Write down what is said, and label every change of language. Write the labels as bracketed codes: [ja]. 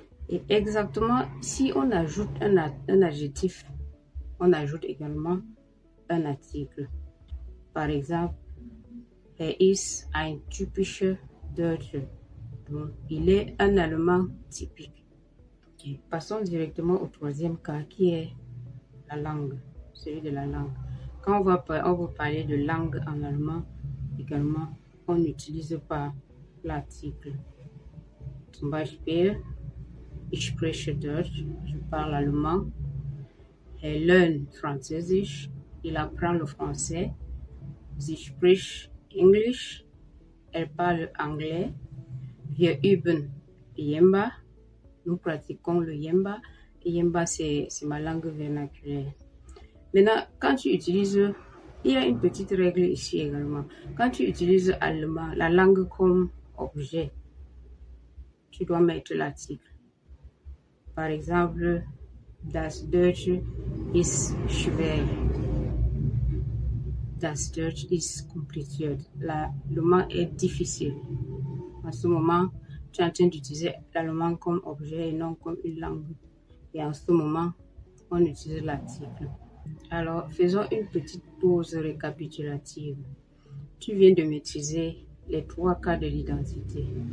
[fr] Et exactement, si on ajoute un adjectif, on ajoute également un article. Par exemple, [de] er ist ein typischer Deutscher. [fr] Donc, il est un Allemand typique. Okay. Passons directement au troisième cas qui est la langue, celui de la langue. Quand on veut parler de langue en allemand, également, on n'utilise pas l'article. [de] Zum Beispiel, ich spreche Deutsch, [fr] je parle allemand. [de] Er lernt Französisch, [fr] il apprend le français. [de] Sie spricht English, [fr] elle parle anglais. [de] Wir üben Yemba, [fr] nous pratiquons le Yemba. Yemba, c'est ma langue vernaculaire. Maintenant, quand tu utilises, il y a une petite règle ici également. Quand tu utilises allemand, la langue comme objet, tu dois mettre l'article. Par exemple, [de] Das Deutsche ist schwer. Das Deutsch ist kompliziert. [fr] L'allemand est difficile. En ce moment, tu es en train d'utiliser l'allemand comme objet et non comme une langue. Et en ce moment, on utilise l'article. Alors, faisons une petite pause récapitulative. Tu viens de maîtriser les 3 cas de l'identité.